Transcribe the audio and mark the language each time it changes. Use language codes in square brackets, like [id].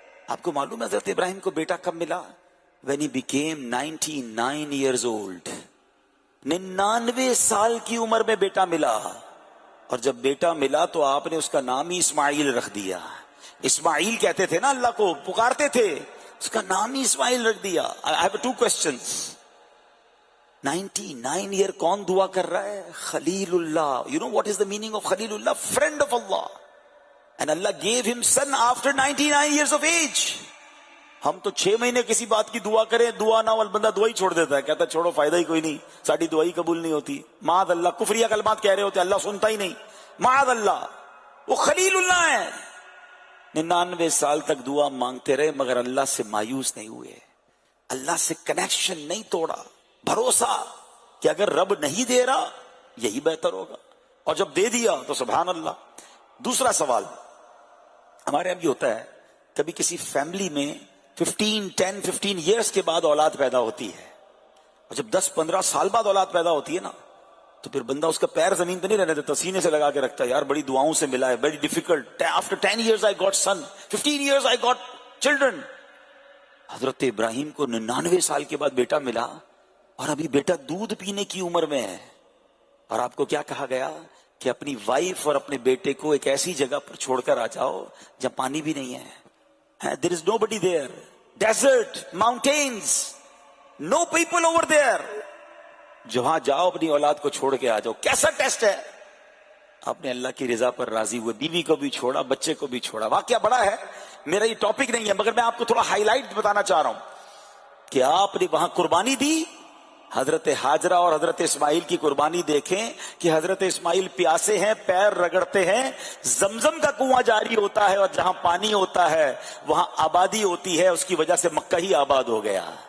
[hi] आपको मालूम है हजरत इब्राहीम को बेटा कब मिला? [en] When he became 99 years old, [hi] 99 साल की उम्र में बेटा मिला। और जब बेटा मिला तो आपने उसका नाम ही इस्माइल रख दिया। इस्माइल कहते थे ना, अल्लाह को पुकारते थे, उसका नाम ही इस्माइल रख दिया। [en] I have 2 questions. [hi] 99 ईयर कौन दुआ कर रहा है? Khalilullah. [en] You know what is the meaning of Khalilullah? Friend of Allah. And Allah gave him son after 99 years of age. [hi] हम तो 6 महीने किसी बात की दुआ करें, दुआ ना वाल बंदा दुआ ही छोड़ देता है, कहता है छोड़ो, फायदा ही कोई नहीं, साड़ी दुआ ही कबूल नहीं होती। माद अल्लाह, कुफरिया कलमात कह रहे होते, अल्लाह सुनता ही नहीं, माद अल्लाह। वो खलीलुल्लाह है, 99 साल तक दुआ मांगते रहे, मगर अल्लाह से मायूस नहीं हुए, अल्लाह से कनेक्शन नहीं तोड़ा, भरोसा कि अगर रब नहीं दे रहा यही बेहतर होगा, और जब दे दिया तो सुभान अल्लाह। दूसरा सवाल, हमारे यहां भी होता है, कभी किसी फैमिली में 10-15 इयर्स के बाद औलाद पैदा होती है, और जब 10-15 साल बाद औलाद पैदा होती है ना, तो फिर बंदा उसका पैर जमीन पे नहीं रहने देता, सीने से लगा के रखता है, यार बड़ी दुआओं से मिला है, [en] Very difficult, after 10 years I got son, 15 years I got children. [hi] हजरत इब्राहीम को 99 साल के बाद बेटा मिला, और अभी बेटा दूध पीने की उम्र में है, और आपको क्या कहा गया कि अपनी वाइफ और अपने बेटे को एक ऐसी जगह पर छोड़कर आ जाओ जहां पानी भी नहीं है। [en] There is nobody there, desert, mountains, no people over there. [hi] जहां जाओ अपनी औलाद को छोड़ के आ जाओ। कैसा टेस्ट है? आपने अल्लाह की रिजा पर राजी हुए, बीवी को भी छोड़ा, बच्चे को भी छोड़ा। वाकया बड़ा है, मेरा ये टॉपिक नहीं है, मगर मैं आपको थोड़ा हाईलाइट बताना चाह रहा हूं कि आपने वहां कुर्बानी दी, حضرت हाजरा और हजरत इस्माइल की कुर्बानी देखें कि हजरत इस्माइल प्यासे हैं, पैर रगड़ते हैं, जमजम का कुआं जारी होता है और जहां पानी होता है वहां आबादी होती है, उसकी वजह से मक्का ही आबाद हो गया।